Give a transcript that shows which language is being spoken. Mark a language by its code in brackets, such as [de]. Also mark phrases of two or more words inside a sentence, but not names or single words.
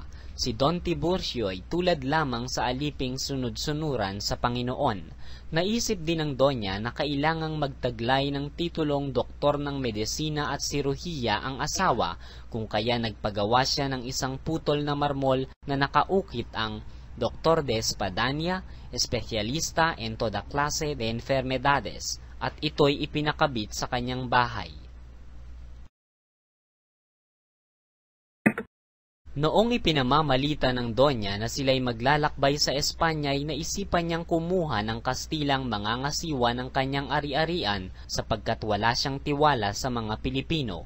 [tl] Si Don Tiburcio ay tulad lamang sa aliping sunod-sunuran sa Panginoon. Naisip din ng Donya na kailangang magtaglay ng titulong doktor ng medisina at siruhiya ang asawa, kung kaya nagpagawa siya ng isang putol na marmol na nakaukit ang [es] Doctor de Espadaña, espesyalista en toda clase de enfermedades, [tl] at ito'y ipinakabit sa kanyang bahay. Noong ipinamamalita ng Donya na sila'y maglalakbay sa Espanya ay naisipan niyang kumuha ng Kastilang mangangasiwa ng kanyang ari-arian sapagkat wala siyang tiwala sa mga Pilipino.